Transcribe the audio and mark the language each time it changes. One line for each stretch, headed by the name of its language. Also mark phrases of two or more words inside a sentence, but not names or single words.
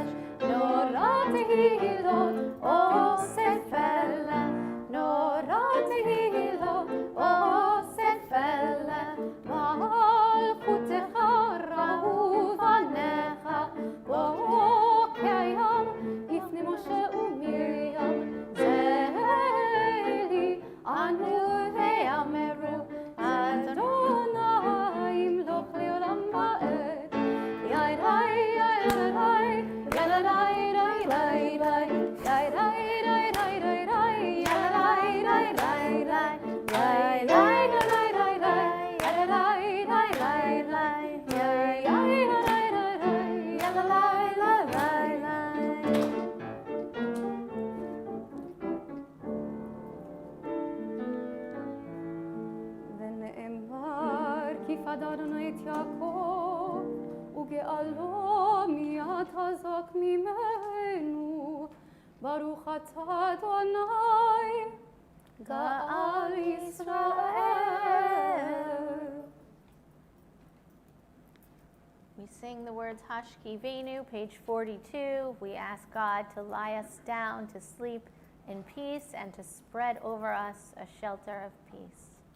Hebrew: נורא תהילות עושה פלא, נורא תהילות עושה פלא, מלכותך ראו בניך, בוא כיום לפני משה ומרים, זה לי ענו ואמרו, אדוני ימלוך לעולם ועד. יאי די יאי די יאי די די די יאי די די די די די יאי די די די די יאי די די די די יאי די די די די יאי די די די די די. ונאמר כי פדה אדוני את יעקב וגאלו מיד חזק ממנו, ברוך אתה אדוני גאל ישראל.
English: We sing the words Hashkivenu, page 42. We ask God to lie us down to sleep in peace and to spread over us a shelter of peace.